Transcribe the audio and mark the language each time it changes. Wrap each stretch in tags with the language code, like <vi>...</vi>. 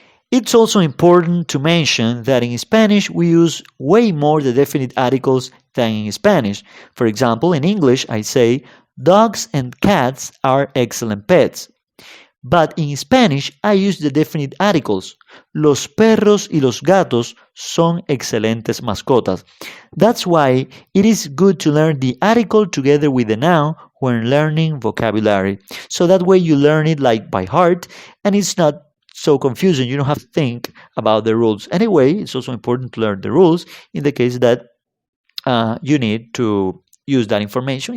<en>It's also important to mention that in Spanish we use way more the definite articles than in Spanish. For example, in English I say, dogs and cats are excellent pets. But in Spanish I use the definite articles.</en> <es>Los perros y los gatos son excelentes mascotas.</es> <en>That's why it is good to learn the article together with the noun when learning vocabulary. So that way you learn it like by heart and it's not so confusing. You don't have to think about the rules. Anyway, it's also important to learn the rules in the case that you need to use that information.</en>